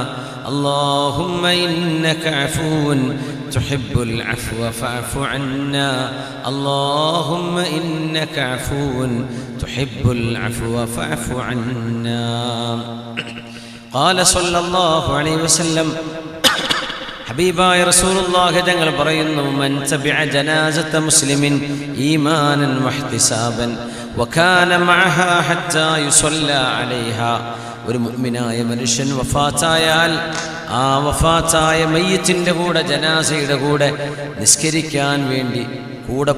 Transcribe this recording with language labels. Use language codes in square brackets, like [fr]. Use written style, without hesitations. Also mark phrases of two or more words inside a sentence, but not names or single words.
[ar] اللهم إنك عفو تحب العفو فاعف عنا. اللهم إنك عفو تحب العفو فاعف عنا. قال صلى الله عليه وسلم, [ml] ഹബീബായ റസൂലുള്ളാഹി തങ്ങൾ പറയുന്നു, [ar] من تبع جنازة مسلم إيمانا واحتسابا وكان معها حتى يصلى [ml] അലൈഹാ, ഒരു മുഅ്മിനായ മനുഷ്യൻ വഫാത്തായാൽ ആ വഫാത്തായ മയ്യിത്തിന്റെ കൂടെ, ജനാസയുടെ കൂടെ നിസ്കരിക്കാൻ വേണ്ടി കൂടെ